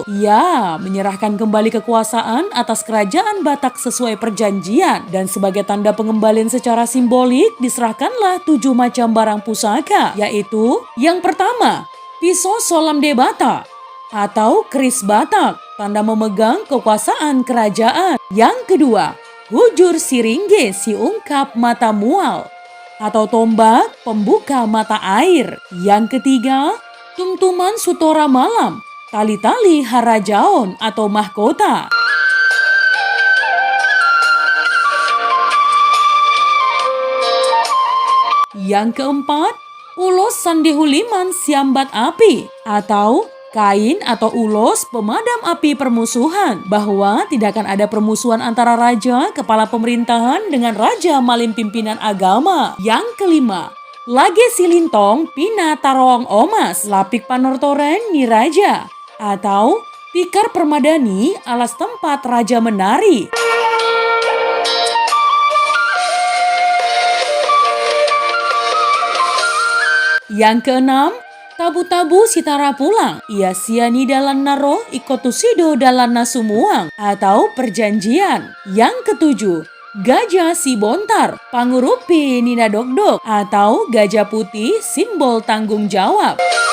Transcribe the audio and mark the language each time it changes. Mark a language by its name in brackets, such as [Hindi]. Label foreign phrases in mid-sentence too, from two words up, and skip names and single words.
[Indonesian] Ya, menyerahkan kembali kekuasaan atas kerajaan Batak sesuai perjanjian. Dan sebagai tanda pengembalian secara simbolik, diserahkanlah 7 macam barang pusaka, yaitu yang pertama, [Batak Toba] pisau solam de Batak [Indonesian] atau keris Batak, tanda memegang kekuasaan kerajaan. Yang kedua, [Batak Toba] hujur siringge si ungkap mata mual [Indonesian] atau tombak pembuka mata air. Yang ketiga, [Batak Toba] tumtuman sutora malam, tali-tali harajaon [Indonesian] atau mahkota. Yang keempat, [Batak Toba] ulos sandehuliman siambat api [Indonesian] atau kain atau ulos pemadam api permusuhan, bahwa tidak akan ada permusuhan antara raja kepala pemerintahan dengan Raja Malim pimpinan agama. Yang kelima, [Batak Toba] lage silintong pina taroang omas lapik panortoren ni raja [Indonesian] atau tikar permadani alas tempat raja menari. Yang keenam, tabu-tabu Sitara Pulang, [Batak Toba] Iasiani dalan naro, ikotusido dalan nasumuang [Indonesian] atau perjanjian. Yang ketujuh, [Batak Toba] gajah si bontar, pangurupi nina dogdog [Indonesian] atau gajah putih, simbol tanggung jawab.